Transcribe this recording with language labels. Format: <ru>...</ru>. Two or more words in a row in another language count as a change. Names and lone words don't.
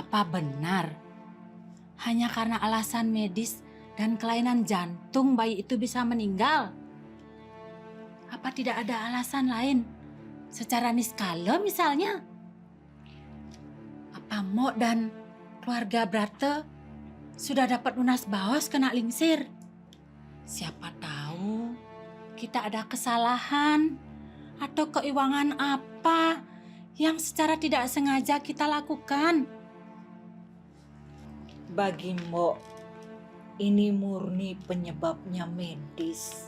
<id>apa benar hanya karena alasan medis dan kelainan jantung bayi itu bisa meninggal? Apa tidak ada alasan lain? Secara niskala misalnya? Apa Mbok dan keluarga Brata sudah dapat</id> <ban>lunas baos kena lingsir?</ban> <id>Siapa tahu kita ada kesalahan atau keiwangan apa yang secara tidak sengaja kita lakukan. Bagi Mbok, ini murni penyebabnya medis.</id>